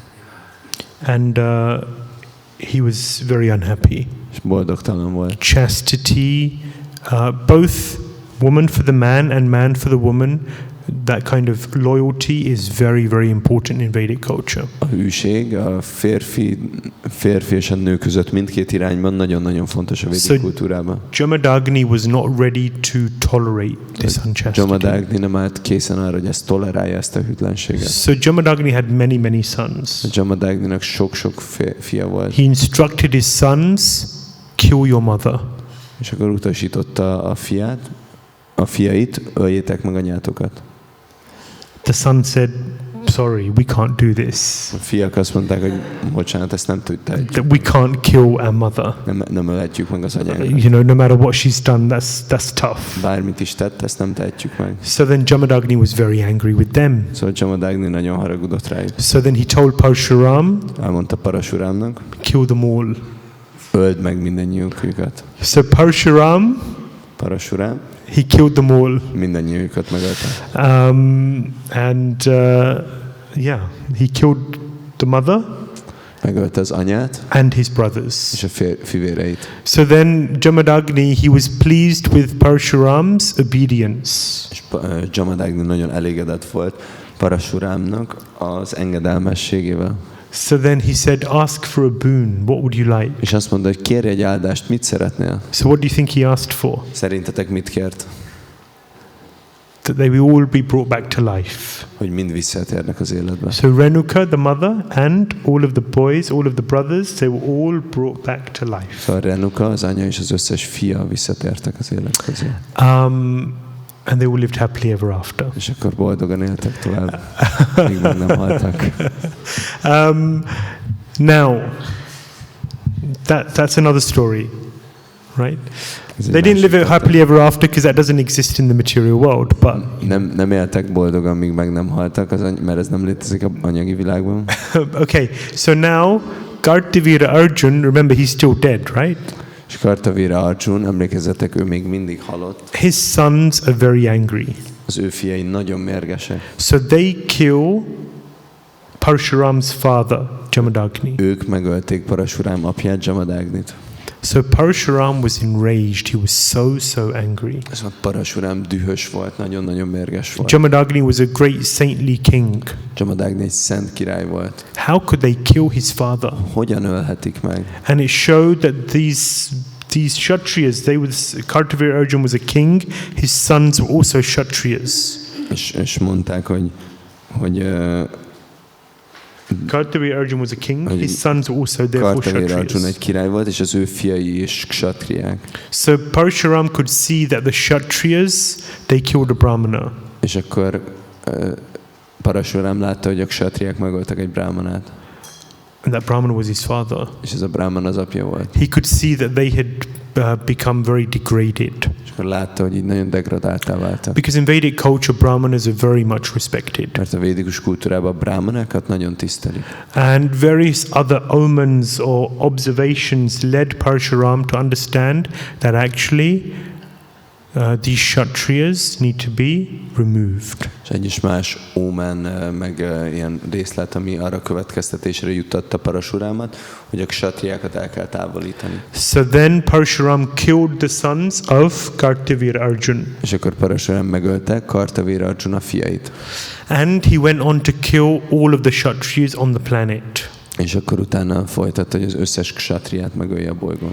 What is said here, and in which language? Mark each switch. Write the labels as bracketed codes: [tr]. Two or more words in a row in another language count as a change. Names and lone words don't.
[en] And he was very unhappy. [hu] és boldogtalan volt. [en] Chastity, both woman for the man and man for the woman, that kind of loyalty is very, very important in Vedic culture. [hu] A hűség a férfi és a nő között mindkét irányban nagyon-nagyon fontos a védic kultúrában. [en] Jamadagni was not ready to tolerate this unchastity. [hu] Jamadagni nem állt készen arra, hogy ezt tolerálja, ezt a hűtlenséget. [en] So Jamadagni had many, many sons. [hu] Jamadagninak sok-sok fia volt. [en] He instructed his sons, kill your mother. [hu] És akkor utasította a fiait, öljétek meg anyátokat. [en] The son said, sorry, we can't do this. [hu] A fiak azt mondták, hogy bocsánat, ezt nem tudták. [en] We can't kill our mother. [hu] Nem ölhetjük meg az anyánkat. [en] You know, no matter what she's done, that's tough. [hu] Bármit is tett, ezt nem tehetjük meg. [en] So then Jamadagni was very angry with them. [hu] Szóval Jamadagni nagyon haragudott rájuk. [en] So then he told Parshuram, [hu] Elmondta Parashuramnak, [en] kill them all. [hu] öld meg mindennyiukat. [en] So Parshuram, he killed them all. [hu] Mindennyiukat megölte. [en] And he killed the mother [hu] Megölte az anyát [en] and his brothers. [hu] és a fivéreit. [en] So then Jamadagni, he was pleased with Parshuram's obedience. [hu] És Jamadagni nagyon elégedett volt Parashuramnak az engedelmességével. [en] So then he said, ask for a boon. What would you like? [hu] És azt mondta, hogy kérj egy áldást, mit szeretnél? [en] So what do you think he asked for? [hu] Szerintetek mit kért? [en] That they will all be brought back to life. [hu] Hogy mind visszatérnek az életbe. [en] So Renuka, the mother, and all of the boys, all of the brothers, they were all brought back to life. [hu] Szóval Renuka, az anya és az összes fia visszatértek az élet közé. [en] And they all lived happily ever after. [hu] És akkor boldogan éltek tovább, míg meg nem haltak. [en] Now, that's another story, right? They didn't live happily ever after because that doesn't exist in the material world. But [hu] nem éltek boldogan, míg meg nem haltak, mert ez nem létezik az anyagi világban. [en] Okay, so now Kartavira Arjun, remember he's still dead, right? [hu] És Kartavira Arjun, emlékezzetek, ő még mindig halott. [en] His sons are very angry. [hu] Az ő fiai nagyon mérgesek. [en] So they kill Parshuram's father, Jamadagni. [hu] Ők megölték Parashuram apját, Jamadagnit. [en] So Parshuram was enraged. He was so angry. [hu] Szóval Parashuram dühös volt, nagyon-nagyon mérges volt. [en] Jamadagni was a great saintly king. [hu] Jamadagni egy szent király volt. [en] How could they kill his father? [hu] Hogyan ölhetik meg? [en] And it showed that these Kshatriyas, Kartavira Arjun was a king, his sons were also Kshatriyas. [hu] És mondták, hogy [en] Kartavira Arjun was a king, his sons were also therefore [hu] Kartavira Arjun egy [en] Kshatriyas. [hu] király volt, és az ő fiai is kshatriyák. [en] So Parshuram could see that the Kshatriyas, they killed a Brahmana. [hu] És akkor Parashuram látta, hogy a kshatriyák megöltek egy brahmanát. [en] And that Brahmana was his father. [hu] És ez a brahman az apja volt. [en] He could see that they had become very degraded. [hu] És akkor látta, hogy így nagyon degradáltá váltak. [en] Because in Vedic culture, Brahmanas are very much respected. [hu] Mert a védikus kultúrában a brahmanákat nagyon tisztelik. [en] And various other omens or observations led Parshuram to understand that actually these Kshatriyas need to be removed. [hu] És egyes más ómen, meg ilyen részlet, ami arra következtetésre juttatta Parashurámat, hogy a kshatriákat el kell távolítani. [en] So then Parshuram killed the sons of Kartavira Arjun. [hu] És akkor Parashuram megölte Kartavira Arjun a fiait. [en] And he went on to kill all of the Kshatriyas on the planet. [hu] És akkor utána folytatta, hogy az összes kshatriát megölje a bolygón.